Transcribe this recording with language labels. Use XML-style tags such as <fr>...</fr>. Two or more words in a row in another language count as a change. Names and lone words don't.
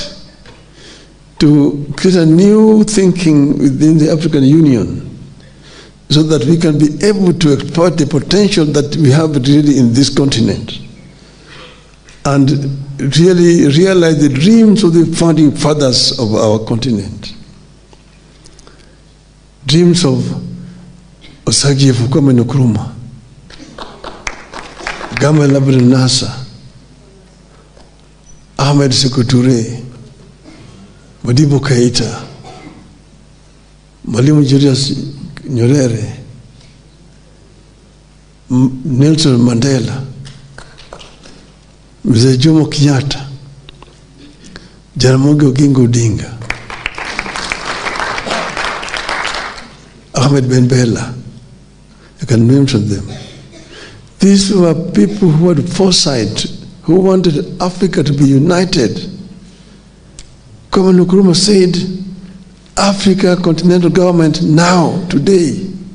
<en>to create a new thinking within the African Union, so that we can be able to exploit the potential that we have really in this continent, and really realize the dreams of the founding fathers of our continent. Dreams of Osagie Fukwame Nkrumah, Gamal Abdel Nasser, Ahmed Sékou Touré, Modibo Keïta, Mwalimu Julius Nyerere, Nelson Mandela, Mzee Jomo Kenyatta, Jaramogi Oginga Odinga, Ahmed Ben Bella. I can mention them. These were people who had foresight, who wanted Africa to be united. Kwame Nkrumah said, Africa continental government now, today.</en>